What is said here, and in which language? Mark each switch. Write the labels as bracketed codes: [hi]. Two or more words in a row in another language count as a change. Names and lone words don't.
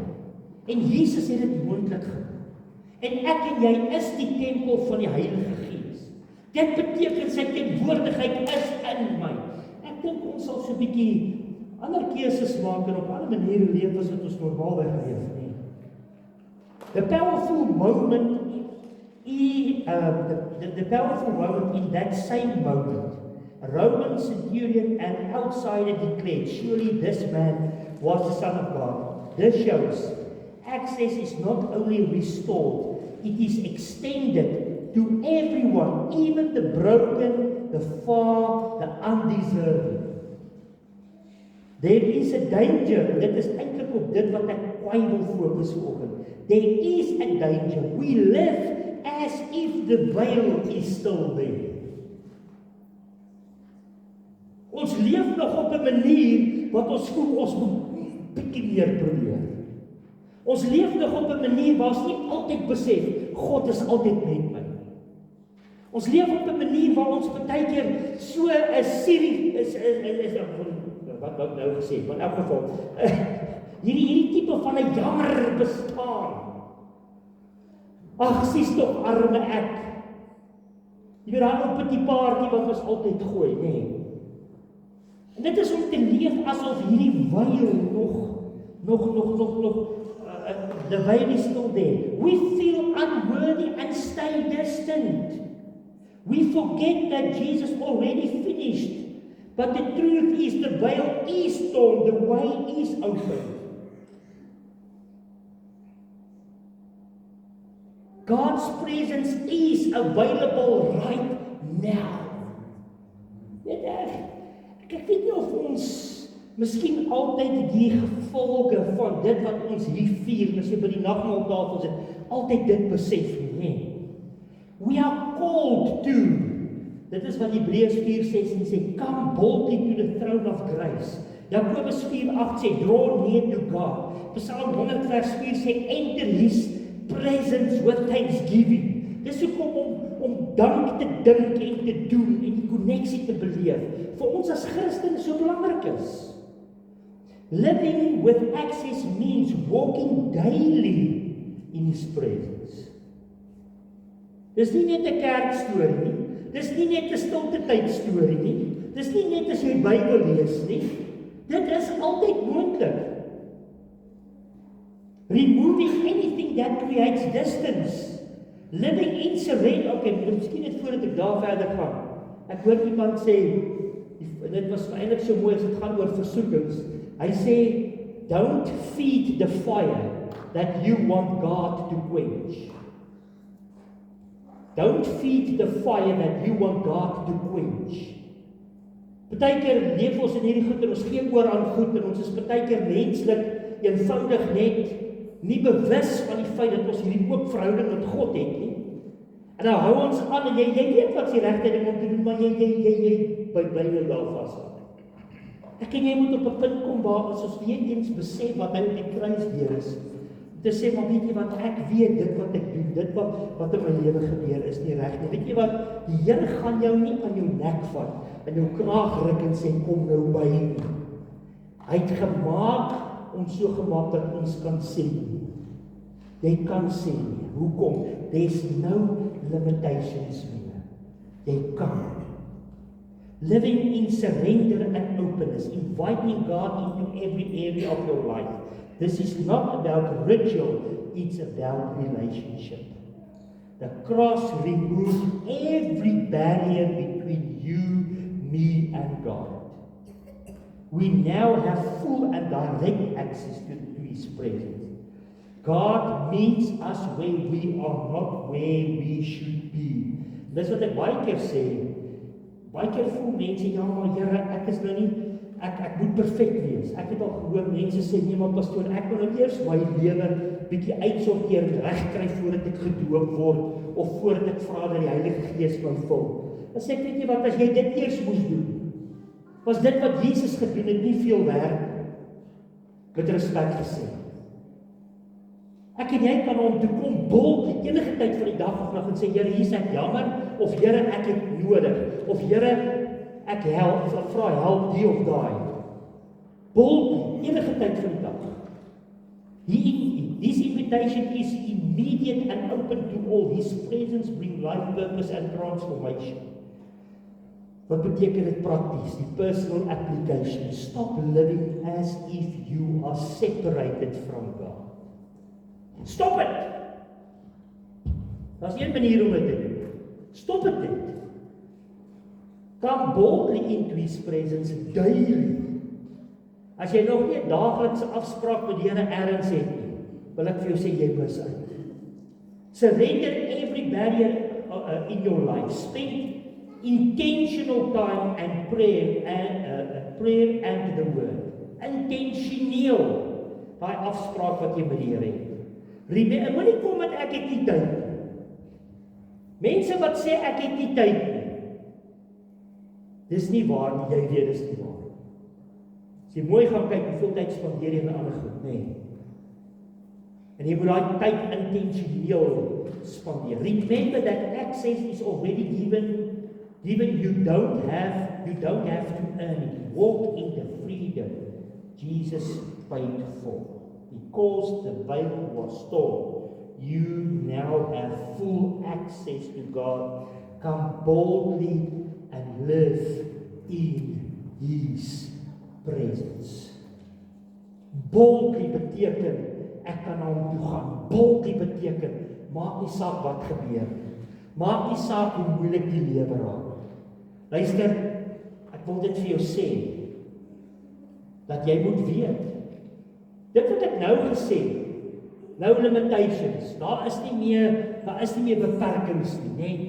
[af] En Jesus het dit moontlik gemaak. En ek en jy is die tempel van die Heilige Gees. Dit beteken sy teenwoordigheid is in my. Ek dink ons sal so 'n bietjie ander keuses maak en op ander maniere leef as wat ons normaalweg leef nie. [en] The powerful moment in that same moment, a Roman centurion and outsider declared, surely this man was the Son of God. This shows access is not only restored, it is extended to everyone, even the broken, the far, the undeserving. There is a danger, [af] dit is eintlik op dit wat ek kwai wil fokus vanoggend. [en] There is a danger. We live as if the veil is still there. [af] Ons leef nog op 'n manier wat ons voel ons moet bietjie meer probeer. Ons leef nog op 'n manier waar ons nie altyd besef God is altyd met my. Ons leef op 'n manier waar ons baie keer so 'n serie is wat nou gesê, maar in elk geval hierdie tipe van 'n jammer bestaan. Ag, sies tog arme ek. Jy weet daar op die paartjie wat ons altyd gooi, nê. Nee. En dit is om te leef asof hierdie veil nog [en] the veil is still there. We feel unworthy and stay distant. We forget that Jesus already finished But the truth is, the veil is torn, the way is open. God's presence is available right now. [af] Ek weet nie of ons miskien altyd die gevolge van dit wat ons hier vier, as jy by die nagmaaltafel sit, altyd dit besef nie. [en] We are called to, [af] dit is wat Hebreërs 4:16 sê, [en] come boldly to the throne of grace. [af] Jakobus 4:8 sê, [en] draw near to God. Psalm 100 vers 4 sê, enter his presence with thanksgiving. [af] Dis hoekom om dank te dink en te doen en die koneksie te beleef vir ons as Christene so belangrik is. Living with access means walking daily in his presence. Dis nie net 'n kerkstorie nie. Dis nie net 'n stilte tyd storie nie. Dis nie net as jy Bybel lees nie. Dit is altyd moontlik. [en] Removing anything that creates distance. Living in surrender. [af] Okay, miskien net voordat ek daar verder gaan. Ek hoor iemand sê, dit was eintlik so mooi as dit gaan oor versoekings. Hy sê, [en] don't feed the fire that you want God to quench. Don't feed the fire that you want God to quench. [af] Partykeer leef ons in hierdie goed en ons gee oor aan goed en ons is partykeer menslik eenvoudig net nie bewus van die feit dat ons hierdie oop verhouding met God het nie. En dan hou ons aan en jy weet wat die regte ding om te doen, maar jy bly nou daar vas. Ek en jy moet op 'n punt kom waar ons weer eens besef wat hy op die kruis deur is. Te sê, maar weet jy wat, ek weet dit wat ek doen, dit wat in my lewe gebeur is nie reg nie. Weet jy wat, die Here gaan jou nie aan jou nek vat, en jou kraag ruk en sê, kom nou by nie. Hy het gemaak, ons so gemaak dat ons kan sê nie. Jy kan sê nie. Hoekom? [en] There's no limitations meer. [af] Jy kan. [en] Living in surrender and openness, inviting God into every area of your life. This is not about ritual, it's about relationship. The cross removed every barrier between you, me, and God. We now have full and direct access to His presence. God meets us where we are not where we should be. [af] Dis wat ek baie keer sê. Baie keer voel mense, ja maar Here, ek is nou nie, ek moet perfek wees. Ek het al gehoor mense sê, nee maar pastoor, ek moet nou eers my lewe bietjie uitsorteer en regkry voordat ek gedoop word of voordat ek vra dat die Heilige Gees my vul. Dan sê ek, weet jy wat, as jy dit eers moes doen, was dit wat Jesus gedoen het nie veel werk met respek gesê. Ek en jy kan hom toe kom bold enige tyd van die dag of nag en sê, Here, hier is ek jammer, of Here, ek het nodig, of Here, ek vra help die of daai. Bold enige tyd van die dag. [en] This invitation is immediate and open to all. His presence bring life, purpose and transformation. [af] Wat beteken dit prakties? [en] Die personal application. Stop living as if you are separated from God. Stop it! [af] Daar's een manier om dit te doen. [en] Stop it net. Come boldly into His presence daily. [af] As jy nog nie 'n daaglikse afspraak met die Here ergens het nie, wil ek vir jou sê jy mis uit. [en] Surrender every barrier in your life. Spend intentional time and prayer and the word. [af] Intentioneel daai afspraak wat jy met die Here het. Moenie kom met ek het nie tyd nie. Mense wat sê ek het nie tyd nie. Dis nie waar nie, jy weet dis nie waar. As jy mooi gaan kyk, hoeveel tyd spandeer jy aan ander goed, nê? En jy moet daai tyd intentioneel spandeer. [en] Remember that access is already given you don't have to earn it. Walk in the freedom Jesus paid for. Because the veil was torn, you now have full access to God. Come boldly and live in His presence. [af] Boldly beteken, ek kan na hom toe gaan. Boldly beteken, maak nie saak wat gebeur. Maak nie saak hoe moeilik die lewe raak. Luister, ek wil dit vir jou sê, dat jy moet weet, dit wat ek nou gesê, nou limitations, daar is nie meer beperkings nie, nee.